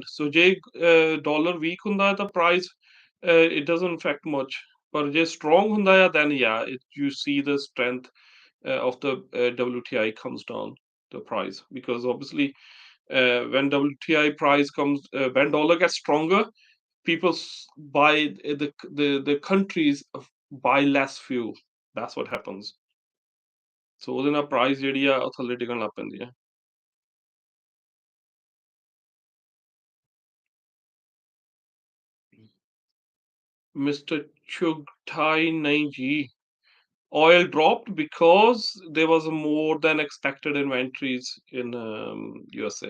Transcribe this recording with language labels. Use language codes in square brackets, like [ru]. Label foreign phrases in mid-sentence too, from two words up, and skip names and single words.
[en] So ਜੇ dollar weak [pa] ਹੁੰਦਾ ਹੈ ਤਾਂ [en] price it doesn't affect much. [pa] ਪਰ ਜੇ [en] strong [pa] ਹੁੰਦਾ ਹੈ [en] then yeah you see the strength of the WTI comes down the price because obviously when WTI price comes when dollar gets stronger people buy the countries buy less fuel. That's what happens. [pa] So ਉਹਦੇ ਨਾਲ price ਜਿਹੜੀ ਆ ਉਹ ਥੱਲੇ ਡਿੱਗਣ ਲੱਗ ਪੈਂਦੀ ਹੈ. [en] Mr. Chugtai Naiji. Oil dropped because there was more than expected inventories in USA.